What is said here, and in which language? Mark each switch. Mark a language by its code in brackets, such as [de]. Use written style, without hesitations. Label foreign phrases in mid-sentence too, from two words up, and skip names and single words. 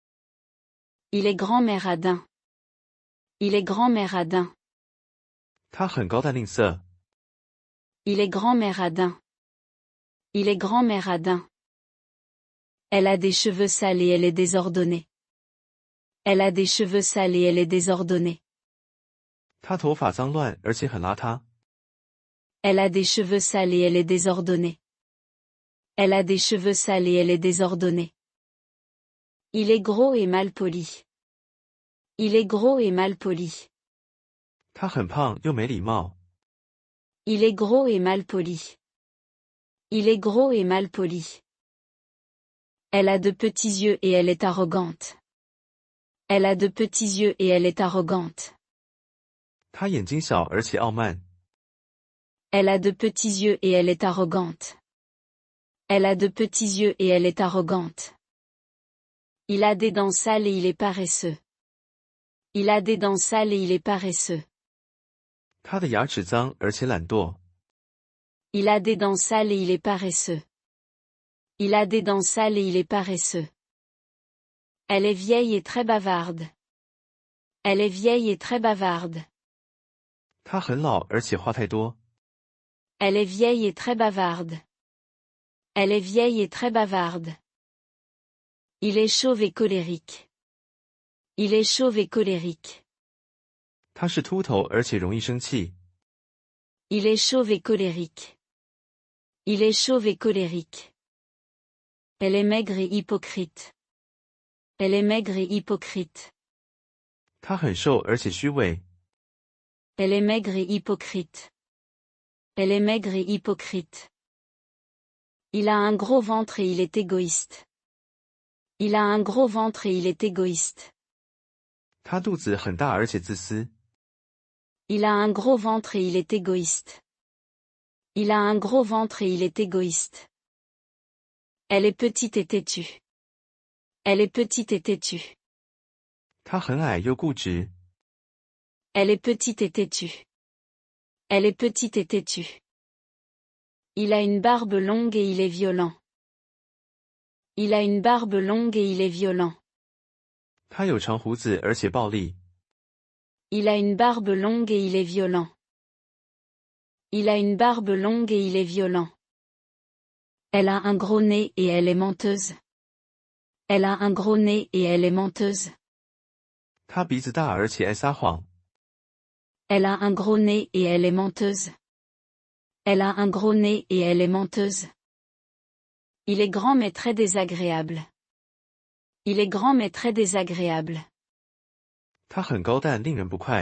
[fr] Il est grand-mère Adin. Il est grand-mère Adin. [zh] 她很高淡吝啬。 [fr] Il est grand-mère Adin. Il est grand-mère Adin. Elle a des cheveux sales et elle est désordonnée. Elle a des cheveux sales et elle est désordonnée. [zh] 她头发脏乱而且很邋遢。 [fr] Elle a des cheveux sales et elle est désordonnée. Elle a des cheveux sales et elle est désordonnée. Il est gros et mal poli. Il est gros et mal poli. [zh] 她很胖又没礼貌。 [fr] Il est gros et mal poli. Il est gros et mal poli. Elle a de petits yeux et elle est arrogante. Elle a de petits yeux et elle est arrogante. [zh] 她眼睛小而且傲慢。 [fr] Elle a de petits yeux et elle est arrogante. Elle a de petits yeux et elle est arrogante. Il a des dents sales et il est paresseux. Il a des dents sales et il est paresseux. [zh] 她的牙齿脏而且懒惰。 [fr] Il a des dents sales et il est paresseux. Il a des dents sales et il est paresseux. Elle est vieille et très bavarde. Elle est vieille et très bavarde. [zh] 她很老而且话太多。 [fr] Elle est vieille et très bavarde. Elle est vieille et très bavarde. Il est chauve et colérique. Il est chauve et colérique. [zh] 她是秃头而且容易生气。 [fr] Il est chauve et colérique. Il est chauve et colérique. Elle est maigre et hypocrite. Elle est maigre et hypocrite. [zh] 她很瘦而且虚伪。 [fr] Elle est maigre et hypocrite. Elle est maigre et hypocrite. Il a un gros ventre et il est égoïste. Il a un gros ventre et il est égoïste. [zh] 她肚子很大而且自私。 [fr] Il a un gros ventre et il est égoïste. Il a un gros ventre et il est égoïste. Elle est petite et têtue. Elle est petite et têtue. [zh] 她很矮又固执。 [fr] Elle est petite et têtue. Elle est petite et têtue. Il a une barbe longue et il est violent. Il a une barbe longue et il est violent. [zh] 他有长胡子而且暴力。 [fr] Il a une barbe longue et il est violent. Il a une barbe longue et il est violent. Elle a un gros nez et elle est menteuse. Elle a un gros nez et elle est menteuse. [zh] 他鼻子大而且爱撒谎。 [fr] Elle a un gros nez et elle est menteuse. Elle a un gros nez et elle est menteuse. Il est grand mais très désagréable. Il est grand mais très désagréable. [zh] 他很高但令人不快。